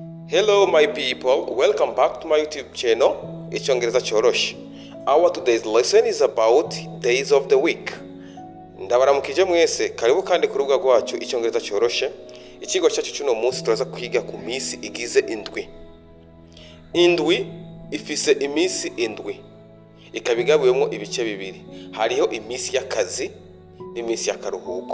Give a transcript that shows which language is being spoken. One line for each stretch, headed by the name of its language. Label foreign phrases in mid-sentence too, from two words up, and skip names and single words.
English: Hello my people, welcome back to my YouTube channel, ICONGEREZA choroshe. Our today's lesson is about days of the week.
Rundi: Ndabaramukije mwese, karibu kandi ku rubuga rwacu ICONGEREZA choroshe. Ikigo cyacu cy'uno munsi turaza kwiga ku minsi igize indwi. Indwi ifise iminsi indwi. Ikabigabuyemo ibice bibiri. Hariho iminsi y'akazi n'iminsi y'akaruhuko.